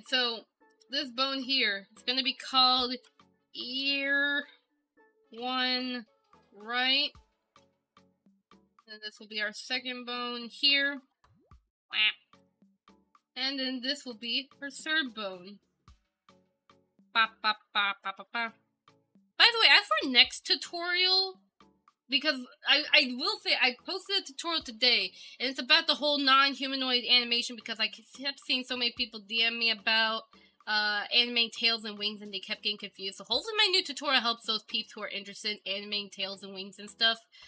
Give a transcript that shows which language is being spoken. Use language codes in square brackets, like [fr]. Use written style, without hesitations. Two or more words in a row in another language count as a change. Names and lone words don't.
[en] So, this bone here, it's gonna be called ear 1 right. And this will be our second bone here. And then this will be our third bone. Ba, ba, ba, ba, ba, ba. By the way, as for next tutorial, because I will say, I posted a tutorial today, and it's about the whole non-humanoid animation, because I kept seeing so many people DM me about animating tails and wings, and they kept getting confused. So hopefully my new tutorial helps those peeps who are interested in animating tails and wings and stuff.